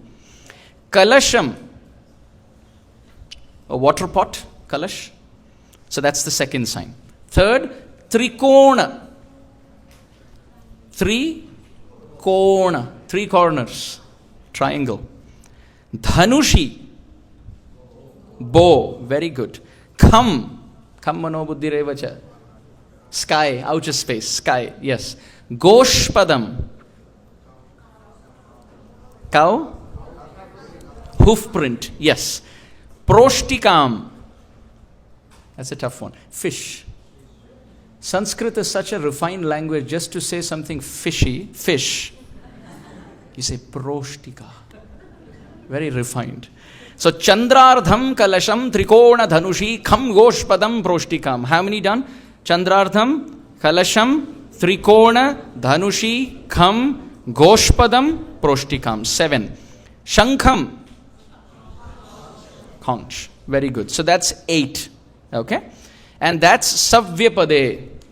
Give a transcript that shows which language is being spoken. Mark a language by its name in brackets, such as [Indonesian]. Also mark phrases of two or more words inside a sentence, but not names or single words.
[English] Kalasham, a water pot, kalash. So that's the second sign. Third, Trikona. Three corners, triangle. Dhanushi, bow, very good. [Sanskrit] Kham mano buddhi revacha. [English] Sky, outer space, sky, yes. Goshpadam, cow, hoof print, yes. Proshtikam, that's a tough one. Fish. Sanskrit is such a refined language. Just to say something fishy, fish, you say proshtika. Very refined. [Sanskrit] So Chandrardham kalasham trikona dhanushi kham goshpadam proshtikam. [English] How many done? [Sanskrit] Chandrardham, Kalasham, Trikona, Dhanushi, Kham, Goshpadam, Proshtikam. [English] 7. Shankham, conch. Very good. So that's 8. Okay? And that's Savyapade.